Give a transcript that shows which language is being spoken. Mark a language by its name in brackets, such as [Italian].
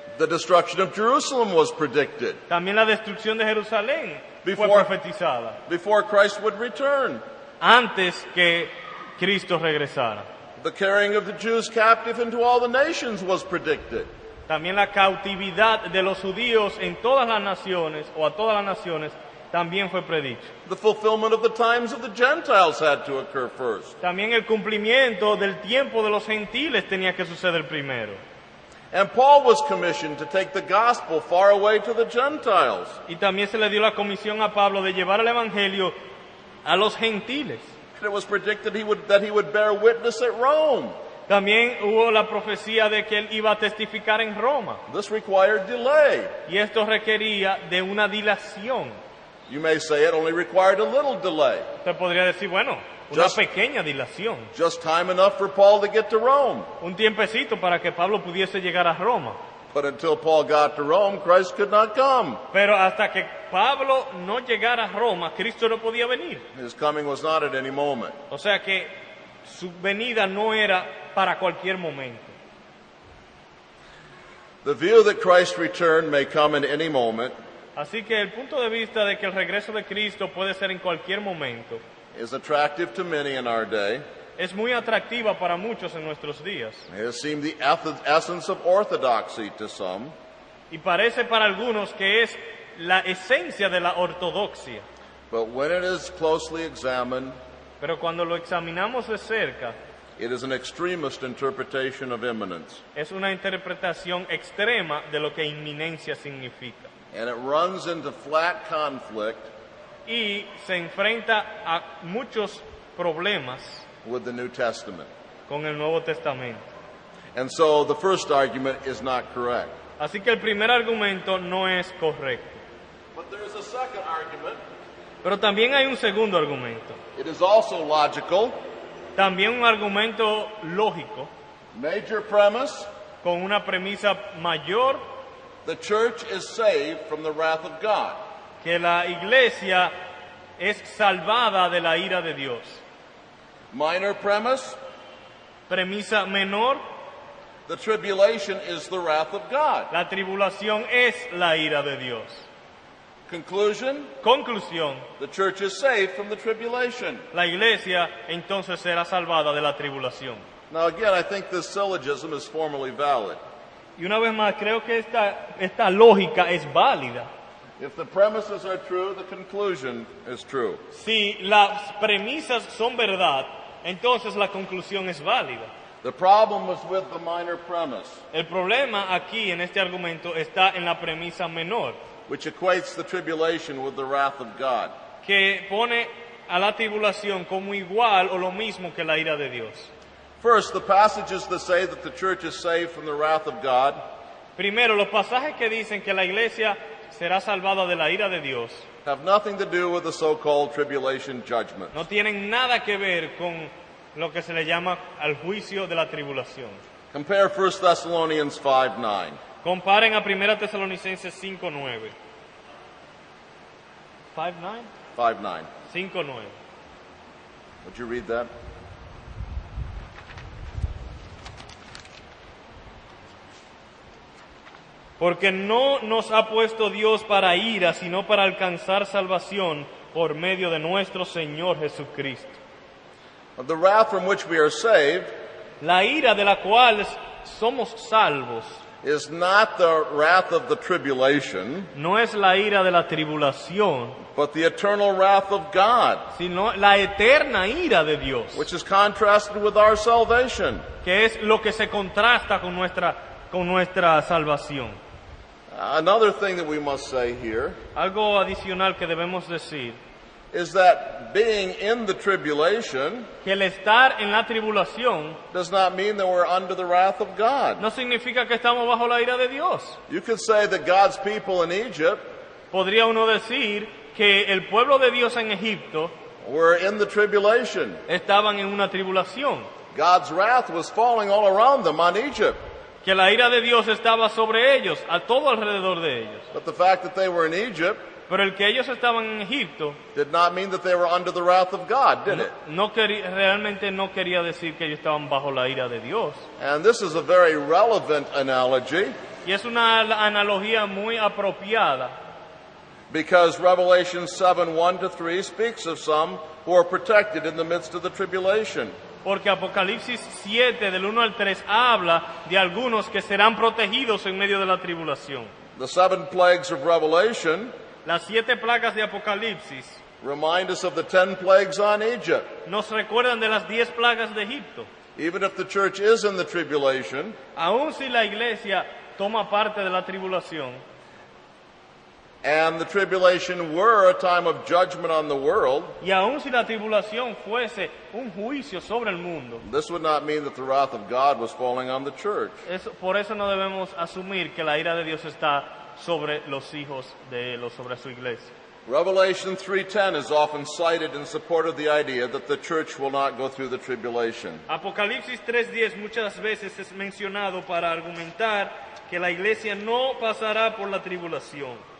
[English] The destruction of Jerusalem was predicted [Spanish] También la destrucción de Jerusalén fue [English] Before- [Spanish] profetizada [English] before Christ would return. [Spanish] antes que Cristo regresara. [English] The carrying of the Jews captive into all the nations was predicted. [Spanish] También la cautividad de los judíos en todas las naciones o a todas las naciones también fue predicho. [English] The fulfillment of the times of the Gentiles had to occur first. [Spanish] También el cumplimiento del tiempo de los gentiles tenía que suceder primero. [English] And Paul was commissioned to take the gospel far away to the Gentiles. [Spanish] Y también se le dio la comisión a Pablo de llevar el evangelio a los gentiles. [English] And it was predicted that he would bear witness at Rome. [Spanish] También hubo la profecía de que él iba a testificar en Roma. [English] This required delay. [Spanish] Y esto requería de una dilación. [English] You may say it only required a little delay. [Spanish] Usted podría decir, bueno, una [English] Just- [Spanish] pequeña dilación. [English] Just time enough for Paul to get to Rome. [Spanish] Un tiempecito para que Pablo pudiese llegar a Roma. [English] But until Paul got to Rome, Christ could not come. [Spanish] Pero hasta que Pablo no llegara a Roma, Cristo no podía venir. [English] His coming was not at any moment. [Spanish] O sea que su venida no era para cualquier momento. [English] The view that Christ's return may come in any moment [Spanish] Así que el punto de vista de que el regreso de Cristo puede ser en cualquier momento [English] is attractive to many in our day. [Spanish] es muy atractiva para muchos en nuestros días. [English] It has seemed the essence of orthodoxy to some. [Spanish] Y parece para algunos que es la esencia de la ortodoxia. [English] But when it is closely examined, [Spanish] Pero cuando lo examinamos de cerca, [English] It is an extremist interpretation of imminence. [Spanish] Es una interpretación extrema de lo que inminencia significa. [English] And it runs into flat conflict [Spanish] Y se enfrenta a muchos problemas [English] with the New Testament. [Spanish] con el Nuevo Testamento. [English] And so the first argument is not correct. [Spanish] Así que el primer argumento no es correcto. [English] But there is a second argument. [Spanish] Pero también hay un segundo argumento. [English] It is also logical. [Spanish] También un argumento lógico, [English] Major premise, [Spanish] con una premisa mayor, [English] the church is saved from the wrath of God. [Spanish] que la iglesia es salvada de la ira de Dios. [English] Minor premise, [Spanish] Premisa menor, [English] the tribulation is the wrath of God. [Spanish] la tribulación es la ira de Dios. [English] Conclusion, [Spanish] Conclusión, [English] the church is saved from the tribulation. [Spanish] la iglesia entonces será salvada de la tribulación. [English] Now again, I think this syllogism is formally valid. [Spanish] Y una vez más, creo que esta lógica es válida. [English] If the premises are true, the conclusion is true. [Spanish] Si las premisas son verdad, entonces la conclusión es válida. [English] The problem is with the minor premise, [Spanish] El problema aquí en este argumento está en la premisa menor, [English] which equates the tribulation with the wrath of God. [Spanish] que pone a la tribulación como igual o lo mismo que la ira de Dios. [English] First, the passages that say that the church is saved from the wrath of God [Spanish] Primero, los pasajes que dicen que la iglesia será salvada de la ira de Dios [English] have nothing to do with the so-called tribulation judgment. [Spanish] no tienen nada que ver con lo que se le llama al juicio de la tribulación. [English] Compare 1 Thessalonians 5:9. [Spanish] Comparen a 1 Tesalonicenses 5:9. [English] 5:9? [Spanish] 5:9. [English] 5:9. Would you read that? [Spanish] Porque no nos ha puesto Dios para ira, sino para alcanzar salvación por medio de nuestro Señor Jesucristo. [English] The wrath from which we are saved [Spanish] La ira de la cual somos salvos [English] is not the wrath of the tribulation, [Spanish] no es la ira de la tribulación, [English] but the eternal wrath of God, [Spanish] sino la eterna ira de Dios, [English] which is contrasted with our salvation. [Spanish] que es lo que se contrasta con nuestra salvación. [English] Another thing that we must say here [Spanish] Algo adicional que debemos decir, [English] is that being in the tribulation [Spanish] que el estar en la tribulación [English] does not mean that we're under the wrath of God. [Spanish] no significa que estamos bajo la ira de Dios. [English] You could say that God's people in Egypt [Spanish] Podría uno decir que el pueblo de Dios en Egipto [English] were in the tribulation. [Spanish] estaban en una tribulación, [English] God's wrath was falling all around them on Egypt. [Spanish] que la ira de Dios estaba sobre ellos, a todo alrededor de ellos. [English] But the fact that they were in Egypt [Spanish] Pero el que ellos estaban en Egipto [English] did not mean that they were under the wrath of God, did it? [Spanish] realmente no quería decir que ellos estaban bajo la ira de Dios. [English] And this is a very relevant analogy [Spanish] Y es una analogía muy apropiada, [English] because Revelation 7:1-3 speaks of some who are protected in the midst of the tribulation. [Spanish] porque Apocalipsis 7, del 1 al 3, habla de algunos que serán protegidos en medio de la tribulación. [English] The 7 plagues of Revelation [Spanish] Las 7 plagas de Apocalipsis [English] remind us of the 10 plagues on Egypt. [Spanish] nos recuerdan de las 10 plagas de Egipto. [English] Even if the church is in the tribulation, [Spanish] Aun si la iglesia toma parte de la tribulación, [English] and the tribulation were a time of judgment on the world, [Spanish] y aun si la tribulación fuese un juicio sobre el mundo, [English] this would not mean that the wrath of God was falling on the church. [Spanish] por eso no debemos asumir que la ira de Dios está sobre los hijos de él o sobre su iglesia. [English] Revelation 3:10 is often cited in support of the idea that the church will not go through the tribulation. [Spanish] Apocalipsis 3:10 muchas veces es mencionado para argumentar que la iglesia no pasará por la tribulación.